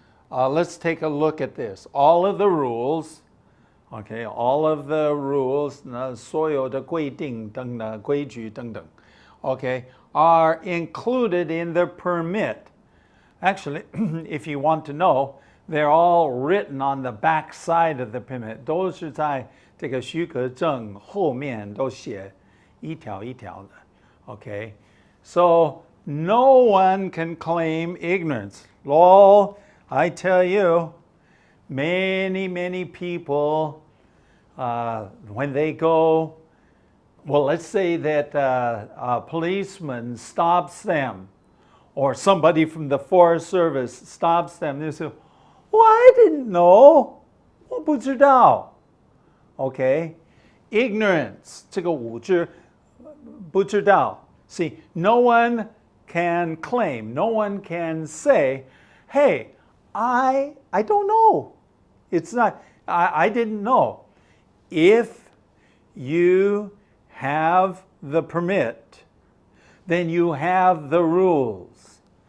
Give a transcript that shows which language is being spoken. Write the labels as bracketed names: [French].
[English] Let's take a look at this. All of the rules, okay, all of the rules, [Chinese] 所有的规定等等, 规矩等等, [English] okay, are included in the permit. Actually, if you want to know, they're all written on the back side of the permit. [Chinese] 都是在这个许可证后面都写一条一条的. [English] Okay, so no one can claim ignorance. Lol, I tell you, many, many people, when they go, well, let's say that a policeman stops them, or somebody from the Forest Service stops them, they say, well, I didn't know. [Chinese] 我不知道. Okay, ignorance, 这个无知, 不知道. [English] See, no one can claim, no one can say, hey, I don't know. It's not, I didn't know. If you have the permit, then you have the rules.